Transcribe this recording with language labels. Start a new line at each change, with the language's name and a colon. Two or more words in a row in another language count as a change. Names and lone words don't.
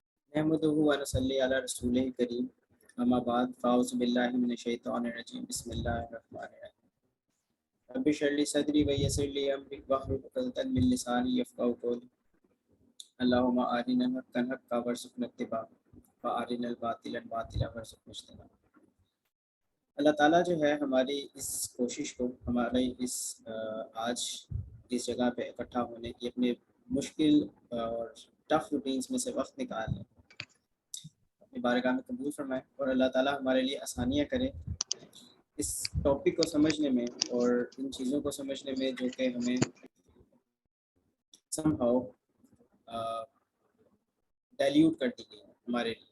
Arabic: نحمده ونصلي على رسوله الكريم أما بعد فأعوذ بالله من الشيطان الرجيم بسم الله الرحمن الرحيم رب اشرح لي صدري ويسر لي أمري واحلل عقدة من لساني يفقهوا قولي اللهم أرنا الحق حقا وارزقنا اتباعه وأرنا الباطل باطلا وارزقنا اجتنابه.
Urdu: اللہ تعالیٰ جو ہے ہماری اس کوشش کو، ہمارے اس آج اس جگہ پہ اکٹھا ہونے کی، اپنے مشکل اور
English: tough routines
Urdu: میں سے وقت نکالنے اپنی بارگاہ میں قبول فرمائے اور اللہ تعالیٰ ہمارے لیے آسانیاں کرے اس ٹاپک کو سمجھنے میں اور ان چیزوں کو سمجھنے میں جو کہ ہمیں
English: somehow dilute
Urdu: کر دی گئی ہے ہمارے لیے.